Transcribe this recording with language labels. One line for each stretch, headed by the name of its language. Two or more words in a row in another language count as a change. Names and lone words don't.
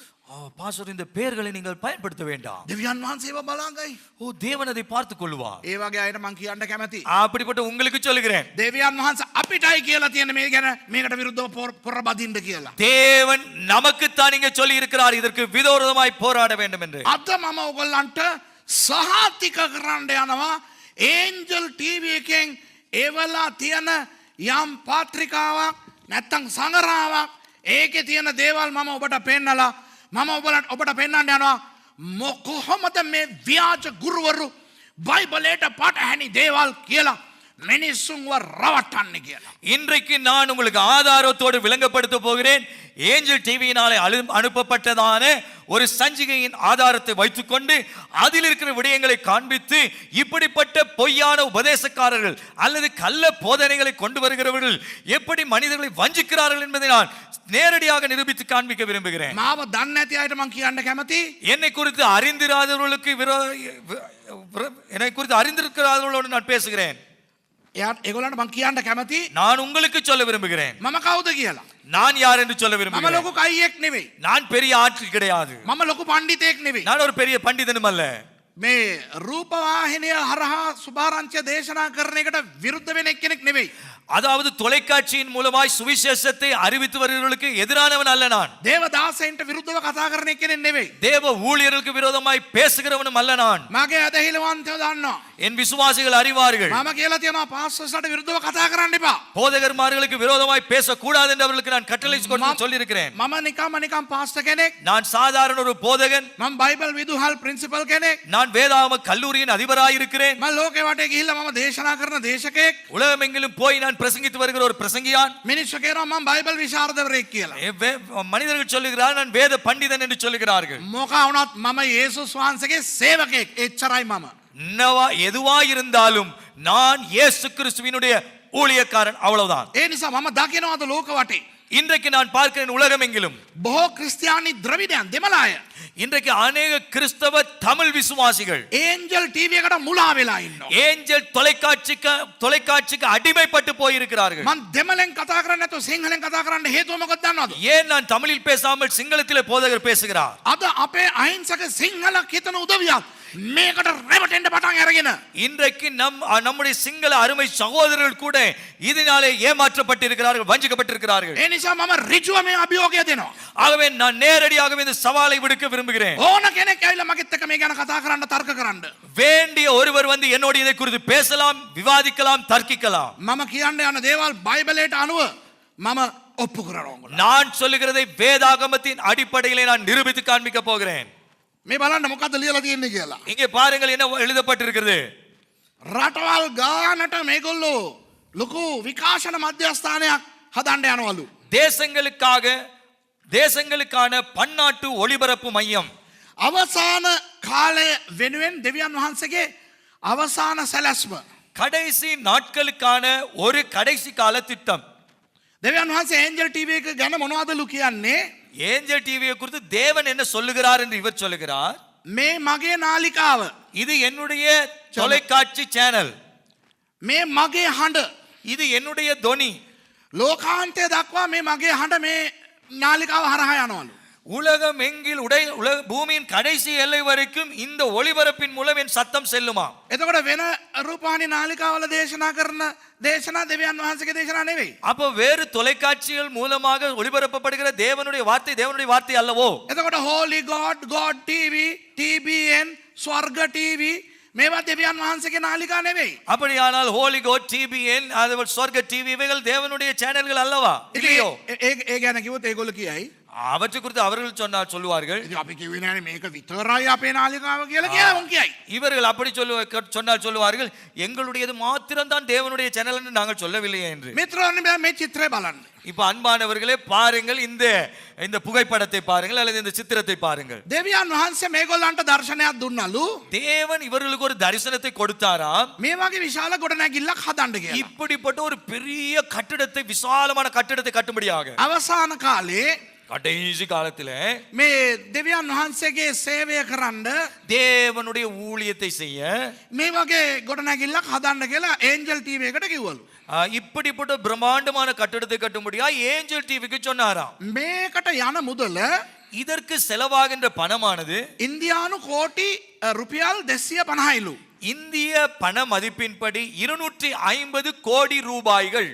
Tamil: பாஸ்டர் இந்த பெயர்களை நீங்கள் பயன்படுத்த வேண்டாம்.
Sinhala: දෙවියන් වහන්සේව බලාගයි.
Tamil: ஓ தேவன் அதை பார்த்துக் கொள்வார்.
Sinhala: ඒ වගේ අයට මං කියන්න කැමතියි.
Tamil: அப்படிப்பட்ட உங்களுக்கு சொல்லுகிறேன்,
Sinhala: දෙවියන් වහන්සේ අපිටයි කියලා තියෙන මේ ගැන මේකට විරුද්ධව පොර බදින්න කියලා.
Tamil: தேவன் நமக்குத்தான் இங்கே சொல்லி இருக்கிறார் இதற்கு விரோதமாய் போராட வேண்டும் என்று.
Sinhala: අද මම ඔයගොල්ලන්ට සහතික කරන්න යනවා ඒන්ජල් ටීවී එකෙන් එවලා තියෙන යම් පත්‍රිකාවක් නැත්තම් සංගරාවක් ඒකේ තියෙන දේවල් මම ඔබට පෙන්නලා මම ඔබට පෙන්නන්න යනවා කොහොමද මේ ව්‍යාජ ගුරුවරු බයිබලයට පටහැනි දේවල් කියලා මිනිස්සුන්ව රවට්ටන්නේ කියලා.
Tamil: இன்றைக்கு நான் உங்களுக்கு ஆதாரத்தோடு விளங்கப்படுத்த போகிறேன். ஏஞ்சல் டிவியினாலே அனுப்பப்பட்டதான ஒரு சஞ்சிகையின் ஆதாரத்தை வைத்துக்கொண்டு அதில் இருக்கிற விடயங்களை காண்பித்து இப்படிப்பட்ட பொய்யான உபதேசக்காரர்கள் அல்லது கள்ள போதனைகளை கொண்டு வருகிறவர்கள் எப்படி மனிதர்களை வஞ்சிக்கிறார்கள் என்பதை நான் நேரடியாக நிரூபித்து காண்பிக்க விரும்புகிறேன்.
Sinhala: මාව දන්නේ නැති අයට මං කියන්න කැමතියි.
Tamil: என்னை குறித்து அறிந்திருக்கிறவர்களோடு நான் பேசுகிறேன்.
Sinhala: ඒගොල්ලන්ට මං කියන්න කැමතියි.
Tamil: நான் உங்களுக்கு சொல்ல விரும்புகிறேன்,
Sinhala: මම කවුද කියලා.
Tamil: நான் யார் என்று சொல்ல
Sinhala: මම
Tamil: விரும்புகிறேன்.
Sinhala: ලොකු කයියෙක් නෙවෙයි.
Tamil: நான் பெரிய ஆட்கள் கிடையாது.
Sinhala: මම ලොකු පණ්ඩිතයෙක් නෙවෙයි.
Tamil: நான் ஒரு பெரிய பண்டிதனும் அல்ல.
Sinhala: මේ රූපවාහිනිය හරහා සුභාරංචිය දේශනා කරන එකට විරුද්ධ වෙන කෙනෙක් නෙවෙයි.
Tamil: அதாவது தொலைக்காட்சியின் மூலமாய் சுவிசேஷத்தை அறிவித்து வருகிறவர்களுக்கு எதிரானவன் அல்ல நான்.
Sinhala: දේවදාසයන්ට විරුද්ධව කතා කරන කෙනෙක් නෙවෙයි.
Tamil: தேவ ஊழியர்களுக்கு விரோதமாய் பேசுகிறவனும் அல்ல நான்.
Sinhala: මගේ ඇදහිලවන්තයෝ දන්නවා.
Tamil: என் விசுவாசிகள் அறிவார்கள்.
Sinhala: මම කියලා තියෙනවා පාස්ටර්ස්ලාට විරුද්ධව කතා කරන්න එපා.
Tamil: போதகர்மார்களுக்கு விரோதமாய் பேசக்கூடாது என்று அவர்களுக்கு நான் கட்டளை சொல்லி இருக்கிறேன்.
Sinhala: මම නිකම් පාස්ටර් කෙනෙක්.
Tamil: நான் சாதாரண ஒரு போதகன்.
Sinhala: මම බයිබල් විදුහල් ප්‍රින්සිපල් කෙනෙක්.
Tamil: நான் வேதாகம கல்லூரியின் அதிபராய் இருக்கிறேன்.
Sinhala: මම ලෝකේ වටේ ගිහිල්ලා මම දේශනා කරන දේශකයෙක්.
Tamil: உலகமெங்கிலும் போய் நான் பிரசங்கித்து வருகிற ஒரு பிரசங்கியான்.
Sinhala: මිනිස්සු කියනවා මම බයිබල් විශාරදවරයෙක් කියලා.
Tamil: மனிதர்கள் சொல்லுகிறார்கள் நான் வேத பண்டிதன் என்று சொல்லுகிறார்கள்.
Sinhala: මොකා වුණත් මම යේසුස් වහන්සේගේ සේවකයෙක්. එච්චරයි මම.
Tamil: எதுவா இருந்தாலும் நான் இயேசு கிறிஸ்துவினுடைய ஊழியக்காரன், அவ்வளவுதான்.
Sinhala: ඒ නිසා මම දකිනවාද ලෝක වටේ
Tamil: இன்றைக்கு நான் பார்க்கிறேன் உலகம் எங்கிலும்
Sinhala: බොහෝ ක්‍රිස්තියානි ද්‍රවිඩයන් දෙමළාය
Tamil: இன்றைக்கு அநேக கிறிஸ்தவ தமிழ் விசுவாசிகள்
Sinhala: ඒන්ජල් ටීවී එකට මුලා වෙලා ඉන්නවා.
Tamil: ஏஞ்சல் தொலைக்காட்சிக்கு அடிமைப்பட்டு போயிருக்கிறார்கள்.
Sinhala: මම දෙමළෙන් කතා කරන්නේ නැතුව සිංහලෙන් කතා කරන්න හේතුව මොකක්ද දන්නවද?
Tamil: ஏன் நான் தமிழில் பேசாமல் சிங்களத்திலே போதகர் பேசுகிறார்?
Sinhala: අද අපේ අහිංසක සිංහල හිතන උදවියක් මේකට රැවටෙන්න පටන් අරගෙන
Tamil: இன்றைக்கு நம்முடைய சிங்கள அருமை சகோதரர்கள் கூட இதனாலே ஏமாற்றப்பட்டிருக்கிறார்கள், வஞ்சிக்கப்பட்டிருக்கிறார்கள்.
Sinhala: ඒ නිසා මම ඍජුව මේ අභියෝගය දෙනවා.
Tamil: ஆகவே நான் நேரடியாகவே இந்த சவாலை விடுக்க விரும்புகிறேன்.
Sinhala: ඕන කෙනෙක් ඇවිල්ලා මගෙත් එක්ක මේ ගැන කතා කරන්න තර්ක කරන්න.
Tamil: வேண்டிய ஒருவர் வந்து என்னோடு இதை குறித்து பேசலாம், விவாதிக்கலாம், தர்க்கிக்கலாம்.
Sinhala: මම කියන්න යන දේවල් බයිබලයට අනුව මම ඔප්පු කරනවා.
Tamil: நான் சொல்லுகிறதை வேதாகமத்தின் அடிப்படையிலே நான் நிரூபித்து காண்பிக்க போகிறேன்.
Sinhala: මේ බලන්න මොකද්ද ලියලා තියෙන්නේ කියලා.
Tamil: இங்கே பாருங்கள் என்ன எழுதப்பட்டிருக்கிறது.
Sinhala: රටවල් ගානට මේගොල්ලෝ ලොකු විකාශන මධ්‍යස්ථානයක් හදන්න යනවලු.
Tamil: தேசங்களுக்கான பன்னாட்டு ஒளிபரப்பு மையம்.
Sinhala: අවසාන කාලය වෙනුවෙන් දෙවියන් වහන්සේගේ අවසාන සැලැස්ම.
Tamil: கடைசி நாட்களுக்கான ஒரு கடைசி கால திட்டம்.
Sinhala: දෙවියන් වහන්සේ ඒන්ජල් ටීවී එක ගැන මොනවදලු කියන්නේ?
Tamil: ஏஞ்சல் டிவியை குறித்து தேவன் என்ன சொல்லுகிறார் என்று இவர் சொல்லுகிறார்.
Sinhala: මේ මගේ නාලිකාව.
Tamil: இது என்னுடைய தொலைக்காட்சி சேனல்.
Sinhala: මේ මගේ හඬ.
Tamil: இது என்னுடைய தொனி.
Sinhala: ලෝකාන්තය දක්වා මේ මගේ හඬ මේ නාලිකාව හරහා යනවලු.
Tamil: உலகம் எங்கில் பூமியின் கடைசி எல்லை வரைக்கும் இந்த ஒளிபரப்பின் மூலம் என் சத்தம் செல்லுமா?
Sinhala: එතකොට වෙන රූපවාහිනී නාලිකාවල දේශනා කරන දේශනා දෙවියන් වහන්සේගේ දේශනා නෙවෙයි.
Tamil: அப்போ வேறு தொலைக்காட்சிகள் மூலமாக ஒளிபரப்பப்படுகிற தேவனுடைய வார்த்தை அல்லவோ?
Sinhala: එතකොට holy god TV TBN ස්වර්ග TV මේවා දෙවියන් වහන්සේගේ නාලිකා නෙවෙයි.
Tamil: அப்படியானால் ஹோலி கோட் டிபிஎன் அதுபோல் சொர்க்க டிவி இவைகள் தேவனுடைய சேனல்கள் அல்லவா இல்லையோ
Sinhala: ඒ ගැන කිව්වොත් ඒගොල්ලෝ කියයි.
Tamil: அவற்றை குறித்து அவர்கள் சொன்னால் சொல்லுவார்கள்
Sinhala: ඉතින් අපි කිව්වේ නෑනේ මේක විතරයි අපේ නාලිකාව කියලා කියලා උන් කියයි.
Tamil: இவர்கள் அப்படி சொன்னால் சொல்லுவார்கள் எங்களுடையது மாத்திரம்தான் தேவனுடைய சேனல் என்று நாங்கள் சொல்லவில்லையே என்று.
Sinhala: මිත්‍රයනි මේ චිත්‍රය බලන්න.
Tamil: இப்ப அன்பானவர்களே பாருங்கள் இந்த புகைப்படத்தை பாருங்கள் அல்லது இந்த சித்திரத்தை பாருங்கள்.
Sinhala: දෙවියන් වහන්සේ මේගොල්ලන්ට දර්ශනයක් දුන්නලු.
Tamil: தேவன் இவர்களுக்கு ஒரு தரிசனத்தை கொடுத்தாராம்.
Sinhala: මේ වගේ විශාල ගොඩනැගිල්ලක් හදන්න කියලා.
Tamil: இப்படிப்பட்ட ஒரு பெரிய கட்டிடத்தை விசாலமான கட்டிடத்தை கட்டும்படியாக
Sinhala: අවසාන කාලේ
Tamil: கடைசி காலத்துல
Sinhala: මේ දෙවියන් වහන්සේගේ සේවය කරන්න
Tamil: தேவனுடைய ஊழியத்தை செய்ய
Sinhala: මේ වගේ ගොඩනැගිල්ලක් හදන්න කියලා ඒන්ජල් ටීවී එකට කිව්වලු.
Tamil: இப்படிப்பட்ட பிரம்மாண்டமான கட்டிடத்தை கட்டும்படியா ஏஞ்சல் டிவிக்கு சொன்னாராம்.
Sinhala: මේකට යන මුදල
Tamil: இதற்கு செலவாகின்ற பணமானது
Sinhala: ඉන්දියානු කෝටි රුපියල් 250යිලු.
Tamil: இந்திய பண மதிப்பின்படி 250 கோடி ரூபாய்கள்.